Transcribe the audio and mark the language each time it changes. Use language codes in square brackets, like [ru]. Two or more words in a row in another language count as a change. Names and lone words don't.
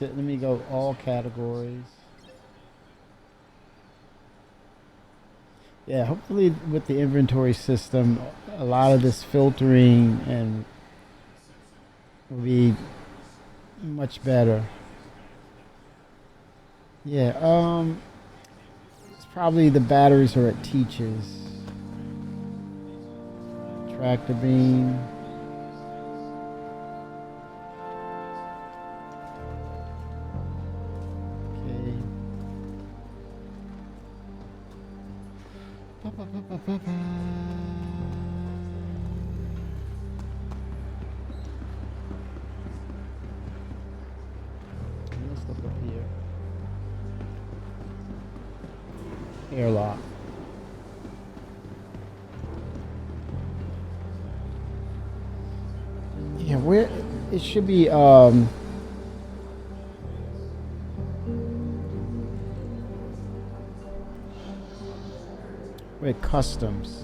[en] Let me go all categories. Yeah, hopefully with the inventory system, a lot of this filtering and will be much better. Yeah, it's probably the batteries are at Teach's. Tractor beam. Okay. Ba-ba-ba-ba-ba-ba. Let's look up here. Airlock. Yeah, where it should be with customs.